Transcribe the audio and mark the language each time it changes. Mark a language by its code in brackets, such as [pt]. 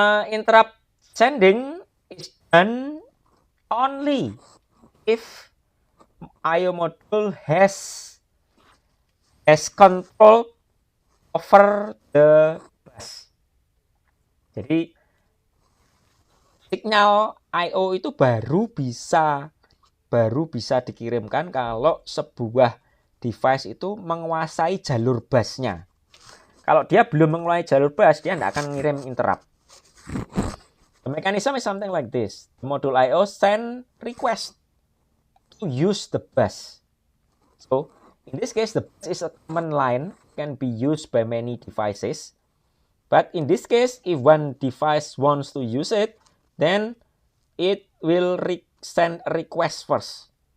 [en] Interrupt sending is done only if IO module has control over the bus. [id] Jadi signal I/O itu baru bisa dikirimkan kalau sebuah device itu menguasai jalur busnya. Kalau dia belum menguasai jalur bus, dia tidak akan mengirim interrupt. [en] The mechanism is something like this. The module I/O send request to use the bus. So in this case, the bus is a common line, can be used by many devices. But in this case, if one device wants to use it, then it will send a request first.